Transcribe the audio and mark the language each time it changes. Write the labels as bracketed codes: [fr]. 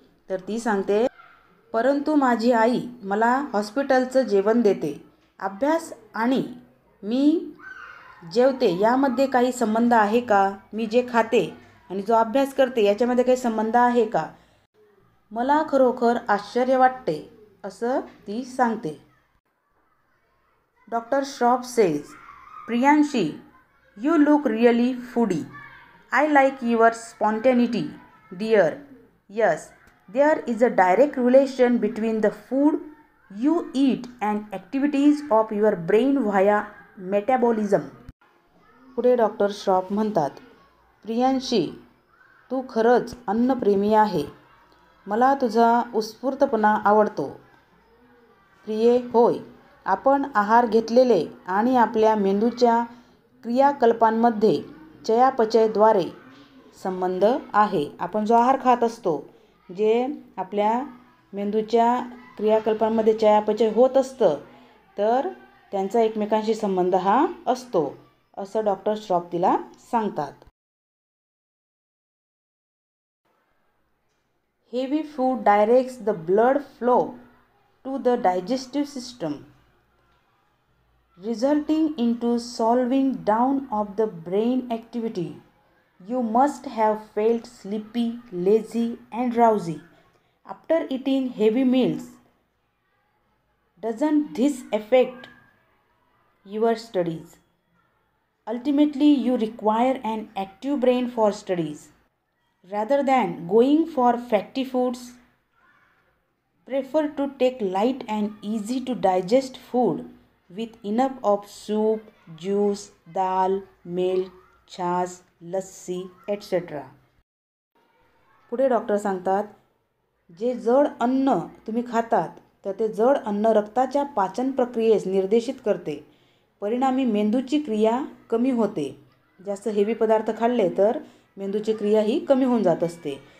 [mr] तर ती सांगते, परंतु माझी आई मला हॉस्पिटलचं जेवण देते. अभ्यास आणि मी जेवते यामध्ये काही संबंध आहे का? मी जे खाते आणि जो अभ्यास करते याच्यामध्ये काही संबंध आहे का? मला खरोखर आश्चर्य वाटते, असं ती सांगते. [en] Doctor Shroff says, Priyanshi, you look really foodie. I like your spontaneity, dear. Yes, there is a direct relation between the food you eat and activities of your brain via metabolism. [mr] पुढे डॉक्टर श्रॉफ म्हणतात, प्रियांशी, तू खरंच अन्नप्रेमी आहे. मला तुझा उत्स्फूर्तपणा आवडतो. प्रिये, होय, आपण आहार घेतलेले आणि आपल्या मेंदूच्या क्रियाकलापांमध्ये चयापचयद्वारे संबंध आहे. आपण जो आहार खात असतो, जे आपल्या मेंदूच्या क्रियाकलापांमध्ये चयापचय होत असतं, तर त्यांचा एकमेकांशी संबंध हा असतो, असं डॉक्टर श्रॉफ तिला सांगतात. [en] Heavy food directs the blood flow to the digestive system, resulting into slowing down of the brain activity. You must have felt sleepy, lazy, and drowsy after eating heavy meals. Doesn't this affect your studies? Ultimately, you require an active brain for studies. Rather than going for fatty foods, prefer to take light and easy to digest food with enough of soup, juice, dal, milk, chaas, lassi, etc. [mr] पुढे doctor सांगतात, जे जड अन्न तुम्ही खातात तर ते जड अन्न रक्ताच्या पाचन प्रक्रियेस निर्देशित करते. परिणामी मेंदूची क्रिया कमी होते. जास्त हेवी पदार्थ खाल्ले तर मेंदूची क्रिया ही कमी होऊन जात असते.